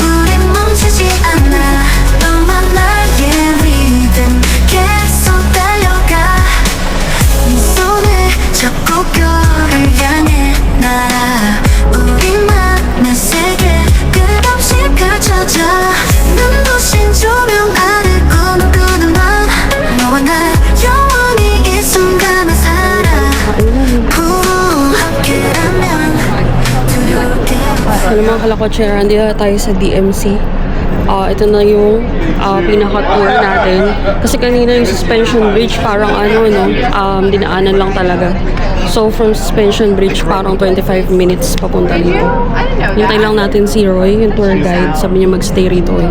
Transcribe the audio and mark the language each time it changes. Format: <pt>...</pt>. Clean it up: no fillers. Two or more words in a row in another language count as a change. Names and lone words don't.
<ko>우린 멈추지 않아 너와 나의 리듬 계속 달려가 네 손을 잡고 별을 향해 날아 우리만의 세계 끝없이 펼쳐져 눈부신 조명 아래 꿈꾸는 맘 너와 나 영원히 이 순간을 살아 함께라면 두려울 게</ko> <tl>Ano mga kalakotsera, nandito na tayo sa DMC. Ito na yung pinaka-tour natin. Kasi kanina yung</tl> <en>suspension bridge,</en> <tl>parang dinaanan lang talaga. So,</tl> <en>from suspension bridge,</en> <tl>parang 25 minutes papunta dito. Hintay lang natin si Roy, yung</tl> <en>tour guide.</en> <tl>Sabi niya mag-stay rito eh.</tl>